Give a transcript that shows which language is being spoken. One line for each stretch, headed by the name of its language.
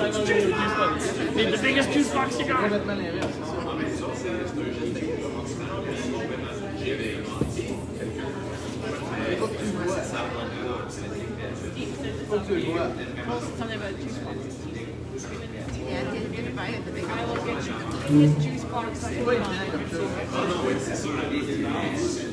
English: Need the biggest juice box you got.
French: Complètement l'inverse, faut que tu le vois.
English: Something about juice boxes. Yeah, didn't buy it the big I will get you his juice box.
French: C'est pas évident comme ça.